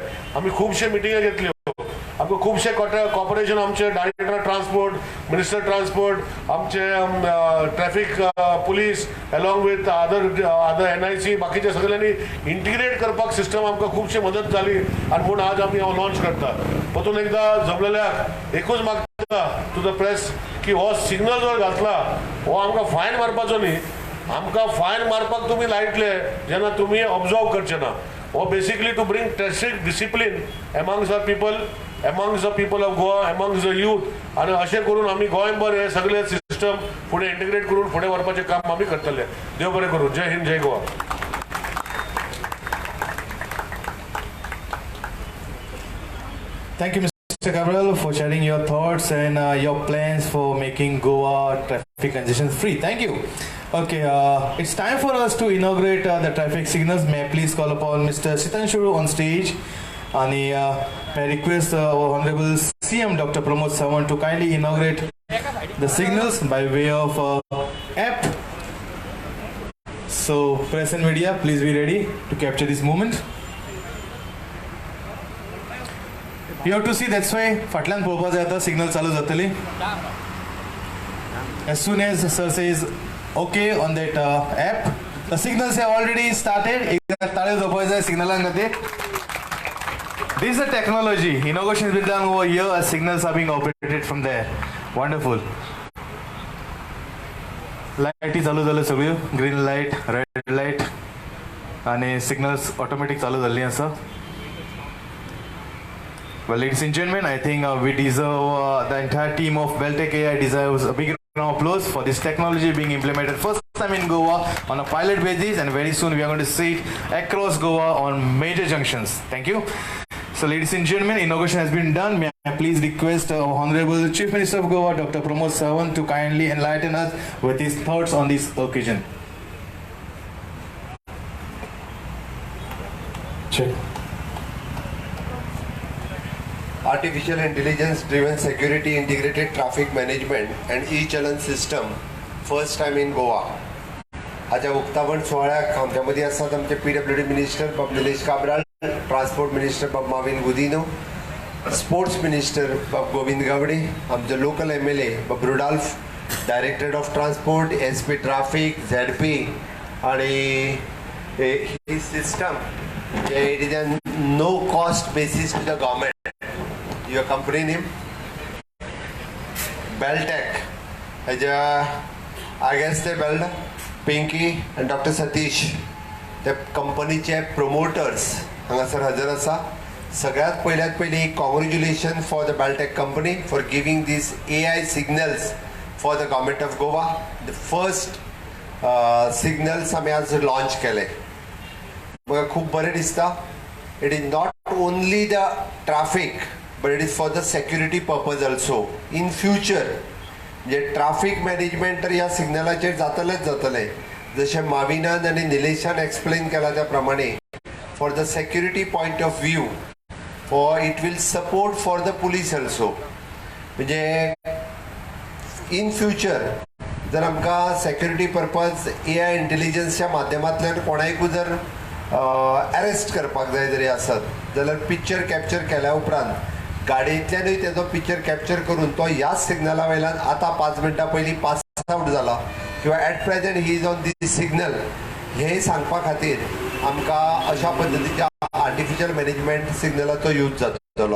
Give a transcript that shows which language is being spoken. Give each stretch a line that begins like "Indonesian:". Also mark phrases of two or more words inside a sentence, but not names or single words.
Konkani: आमी खुबशे मिटिंगा घेतल्यो, आमकां खुबशे कॉपरेशन आमचे
English: director transport, minister transport,
Konkani: आमचे
English: traffic police along with other NIC
Konkani: बाकीच्या सगळ्यांनी इंटिग्रेट करपाक सिस्टम आमकां खुबशी मदत जाली आनी म्हणून आज आमी हांव लॉन्च करता. परतून एकदां जमलेल्याक एकूच मागता
English: to the press
Konkani: की हो सिग्नल जर घातला हो आमकां फायन मारपाचो न्ही, आमकां फायन मारपाक तुमी लायतले जेन्ना तुमी ऑब्जर्व करचे ना.
English: हो basically to bring traffic discipline amongst the people of Goa, amongst the youth,
Konkani: आणि अशें करून आमी गोंयभर हे सगळे सिस्टम फुडें इंटिग्रेट करून फुडें व्हरपाचें काम आमी करतले. देव बरें करूं. जय हिंद, जय गोवा.
English: Thank you, Mr. Cabral, for sharing your thoughts and your plans for making Goa traffic congestion free. Thank you. Okay, it's time for us to inaugurate the traffic signals. May I please call upon Mr. Sitanshu on stage. And may I request our Honorable CM Dr. Pramod Sawant to kindly inaugurate the signals by way of app. So, press and media, please be ready to capture this moment. You have to see, that's why
Konkani: फाटल्यान पळोवपा जाय आतां सिग्नल चालू जातली.
English: As soon as sir says okay on that app, the signals have already started.
Konkani: एकदा ताळे जावपाक जाय सिग्नलांक खातीर.
English: This is the technology. Inauguration is being done over here as signals are being operated from there. Wonderful. Light is
Konkani: चालू जाले सगळ्यो.
English: Green light, red light, आणि signals automatic
Konkani: चालू जाल्ली आसा.
English: Well, ladies and gentlemen, I think we deserve the entire team of Beltec AI deserves a big round of applause for this technology being implemented first time in Goa on a pilot basis, and very soon we are going to see it across Goa on major junctions. Thank you. So, ladies and gentlemen, inauguration has been done. May I please request our Honorable Chief Minister of Goa, Dr. Pramod Sawant, to kindly enlighten us with his thoughts on this occasion. Check. Artificial intelligence driven security integrated traffic management and e-challan system first time in Goa.
Konkani: हाच्या उक्तावण सोहळ्याक आमच्या मदीं आसात आमचे PWD मिनिस्टर बाब निलेश काब्राल,
English: transport minister
Konkani: बाब माविन गुदिनो,
English: sports minister
Konkani: बाब गोविंद गावडे, आमचे लोकल MLA बाब रुडॉल्फ,
English: director of transport,
Konkani: SP ट्रॅफिक, ZP, आणि ही सिस्टम
English: it is a no cost basis to the government. Your company name? Beltec. I guess they Belda, Pinky and Dr.
Konkani: Satish. The कंपनीचे promoters हांगासर हजर आसा. सगळ्यात पयली
English: congratulations for the Beltec company for giving these AI signals for the government of Goa. The first signals
Konkani: आमी आज launch केले. म्हाका खूब बरें दिसता.
English: It is not only the traffic, but it is for the security purpose also. In future,
Konkani: जे ट्रॅफिक मॅनेजमेंट तर ह्या सिग्नलाचेर जातले जशें माविनान आनी निलेशान एक्सप्लेन केला त्या प्रमाणे
English: for the security point of view for it will support for the police also.
Konkani: म्हणजे
English: in future
Konkani: जर आमकां
English: security purpose
Konkani: AI इंटेलिजन्सच्या माध्यमांतल्यान कोणाकूय जर अरेस्ट करपाक जाय जरी आसत जाल्यार पिक्चर कॅप्चर केल्या उपरांत गाडयेंतल्यानूय तेजो पिक्चर कॅप्चर करून तो ह्याच सिग्नला वयल्यान आतां 5 मिनटां पयलीं
English: pass out
Konkani: जाला किंवा
English: at present he is on this signal
Konkani: हे सांगपा खातीर आमकां अशा पद्दतीच्या
English: artificial management
Konkani: सिग्नलाचो यूज जातलो.